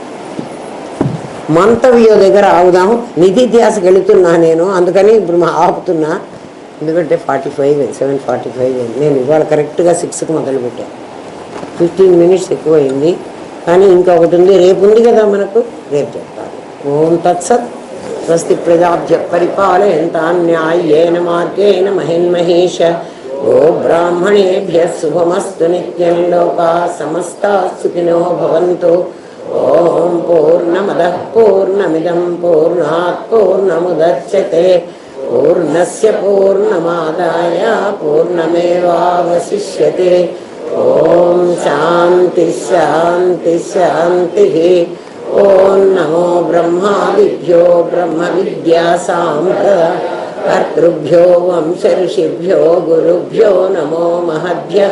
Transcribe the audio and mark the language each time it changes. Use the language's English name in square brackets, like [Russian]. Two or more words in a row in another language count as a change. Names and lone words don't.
[Telugu] మంతవ్యో దగ్గర ఆగుదాము. నిధిధ్యాసకి వెళుతున్నా నేను, అందుకని ఇప్పుడు ఆపుతున్నా. ఎందుకంటే 7:45 అయింది. నేను ఇవాళ కరెక్ట్గా 6కి మొదలుపెట్టాను. 15 మినిట్స్ ఎక్కువ అయింది. కానీ ఇంకొకటి ఉంది, రేపు ఉంది కదా మనకు, రేపు చెప్తాను. [Sanskrit] ఓం తత్సత్. స్వస్తి ప్రజాభ్య పరిపాలయంతాం న్యాయేన మార్గేణ మహిన్మహేష. ఓ బ్రాహ్మణేభ్య శుభమస్తు నిత్యం. లోకాః సమస్తాః సుఖినో భవంతు. ఓం పూర్ణమదః పూర్ణమిదం పూర్ణాత్ పూర్ణముదచ్యతే. పూర్ణస్య పూర్ణమాదాయ పూర్ణమేవావశిష్యతే. ఓం శాంతి శాంతి శాంతి. ఓం నమో బ్రహ్మాదిభ్యో బ్రహ్మ విద్యా కర్తృభ్యో వంశ ఋషిభ్యో గురుభ్యో నమో మహద్భ్యః.